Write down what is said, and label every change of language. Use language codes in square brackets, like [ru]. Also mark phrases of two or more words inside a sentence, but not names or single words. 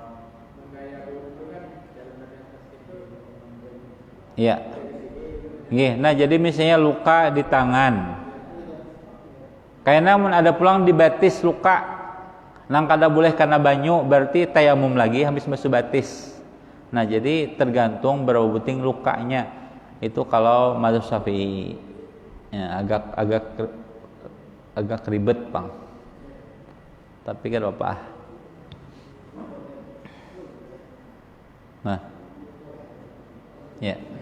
[bjn] Iya. Nggih, nah jadi misalnya luka di tangan. Kayaknya mun ada pulang di batis luka, nang kada boleh karena banyu, berarti tayamum lagi habis basuh batis. Nah, jadi tergantung berapa buting lukanya. Itu kalau mazhab Syafi'i. Ya, agak ribet, Bang. Tapi kan apa? Nah. Ya.